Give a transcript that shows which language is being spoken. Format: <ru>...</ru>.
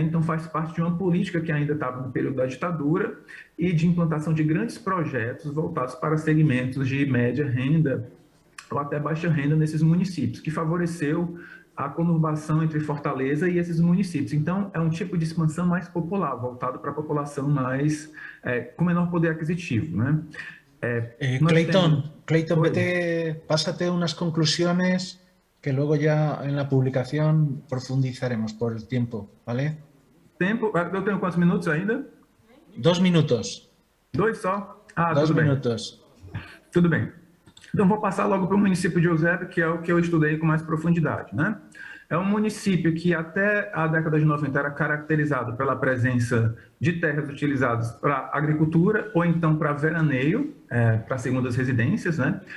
<pt>Então, faz parte de uma política que ainda estava no período da ditadura e de implantação de grandes projetos voltados para segmentos de média renda ou até baixa renda nesses municípios, que favoreceu a conurbação entre Fortaleza e esses municípios. Então, é um tipo de expansão mais popular, voltado para a população mais com menor poder aquisitivo, né?</pt> <es>Clayton, pásate unas conclusiones que luego ya en la publicación profundizaremos por el tiempo, ¿vale?</es> <pt>Tempo? Eu tenho quantos minutos ainda? 2 minutos. 2 só? 2 minutos. Tudo bem. Então, vou passar logo para o município de Eusébio, que é o que eu estudei com mais profundidade, né? É um município que até a década de 90 era caracterizado pela presença de terras utilizadas para agricultura ou então para veraneio, para segundas residências, né?</pt>